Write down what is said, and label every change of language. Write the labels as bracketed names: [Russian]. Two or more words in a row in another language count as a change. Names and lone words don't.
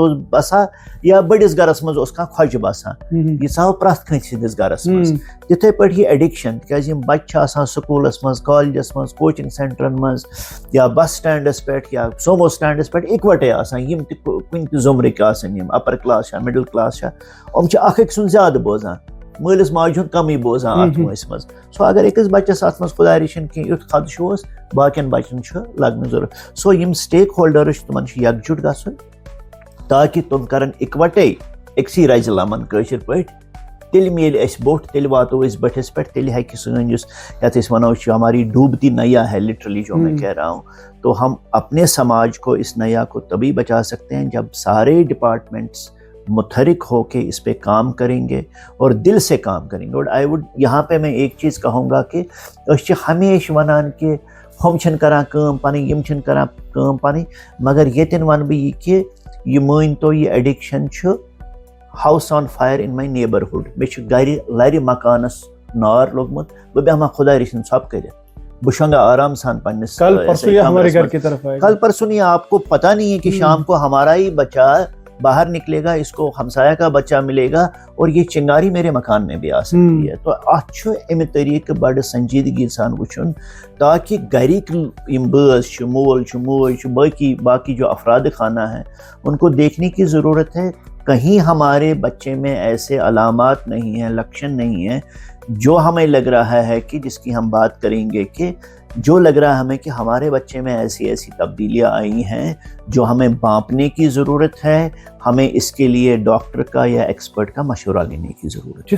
[Kashmiri] اوس بسان یا بٔڑِس گرس منٛز اوس کانٛہہ خۄجہِ بسان یہِ ژاو پرٛٮ۪تھ کٲنٛسہِ ہٕنٛدِس گرس منٛز تِتھٕے پٲٹھۍ یہِ ایڈکشن تِکیٛازِ یِم بچہِ چھِ آسان سکوٗلس منٛز کالجس منٛز کوچنگ سینٹرن منٛز یا بس سٹینڈس پٮ۪ٹھ یا سومو سٹینڈس پٮ۪ٹھ اِکوٹے آسان یِم تہِ کُنہِ تہِ ضُمرٕکۍ آسن یِم [English] upper class [Kashmiri] چھا [English] middle class [Kashmiri] چھا یِم چھِ اکھ أکۍ سُنٛد زیادٕ بوزان مٲلِس ماجہِ ہُنٛد کمٕے بوزان اتھ وٲنٛسہِ منٛز سو اگر أکِس بچس اتھ منٛز خۄدا رٔچھِنۍ کینٛہہ یُتھ خدشہٕ اوس باقین بچن چھُ لگنٕچ ضروٗرت سو یِم سٹیک ہولڈرٕز چھِ تِمن چھُ یکجُٹ گژھُن تاکہِ تِم کرن اِکوٹے أکسٕے رزِ لمن کٲشِر پٲٹھۍ تیٚلہِ میلہِ اَسہِ بوٚٹھ تیٚلہِ واتو أسۍ بٔٹھِس پٮ۪ٹھ تیٚلہِ ہیٚکہِ سٲنۍ یُس یتھ أسۍ ونو چھِ [Urdu] ہماری ڈوٗبتی نیا ہے لٹرلی جو میں کہہ رہا ہوں تو ہم اپنے سماج کو اس نیا کو تبھی بچا سکتے ہیں جب سارے ڈپارٹمنٹس متحرک ہو کے اس پہ کام کریں گے اور دل سے کام کریں گے اور یہاں پہ میں ایک چیز کہوں گا کہ [Kashmiri] أسۍ چھِ ہمیشہِ ونان کہ ہُم چھِنہٕ کران کٲم پنٕنۍ یِم چھِنہٕ کران کٲم پنٕنۍ مگر ییٚتٮ۪ن ونہٕ بہٕ یہِ کہِ یہِ مٲنۍ تو یہِ ایڈکشن چھُ [English] house on fire in my neighbourhood [Kashmiri] مےٚ چھُ گرِ لرِ مکانس نار لوٚگمُت بہٕ بیٚہمہ خۄدا رٔچھِنۍ ژھۄپہٕ کٔرِتھ بہٕ شۄنگا آرام سان پننس کل پرسوں [Urdu] یہ آپ کو پتہ نہیں ہے کہ شام کو ہمارا ہی بچہ باہر نکلے گا اس کو ہمسایہ کا بچہ ملے گا اور یہ چنگاری میرے مکان میں بھی آ سکتی ہے. [Kashmiri] تو اچھو امہ طریقہ بڑ سنجیدگی سان وچھن تاکہ گھرک بٲژ مول موج [Urdu] باقی جو افراد خانہ ہیں ان کو دیکھنے کی ضرورت ہے. کہیں ہمارے بچے میں ایسے علامات نہیں ہیں, لکشن نہیں ہیں جو ہمیں لگ رہا ہے کہ جس کی ہم بات کریں گے کہ جو لگ رہا ہے ہمیں کہ ہمارے بچے میں ایسی تبدیلیاں آئی ہیں جو ہمیں بانپنے کی ضرورت ہے, ہمیں اس کے لیے ڈاکٹر کا یا ایکسپرٹ کا مشورہ لینے کی ضرورت ہے.